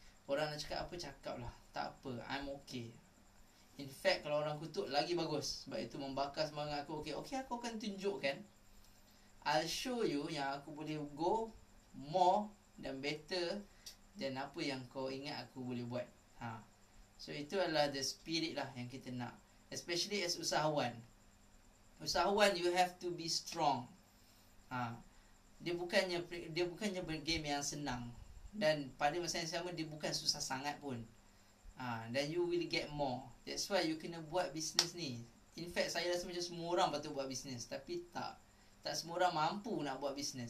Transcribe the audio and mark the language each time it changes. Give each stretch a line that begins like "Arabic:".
Malay: Orang nak cakap apa, cakap lah. Tak apa,
English: I'm okay. In fact,
Malay: kalau orang kutuk, lagi bagus. Sebab itu membakar semangat aku. Okay, aku akan tunjukkan.
English: I'll show you
Malay: yang aku boleh
English: go more
Malay: dan
English: better than
Malay: apa yang kau ingat aku boleh buat. So itu adalah
English: the spirit
Malay: lah yang kita nak.
English: Especially as usahawan. Usahawan, you have to be strong.
Malay: Dia bukannya game yang senang. Dan pada masa yang sama, dia bukan susah sangat pun. Dan
English: you will get more. That's why you
Malay: kena buat bisnes ni.
English: In fact,
Malay: saya rasa macam semua orang patut buat bisnes. Tapi tak semua orang mampu nak buat bisnes.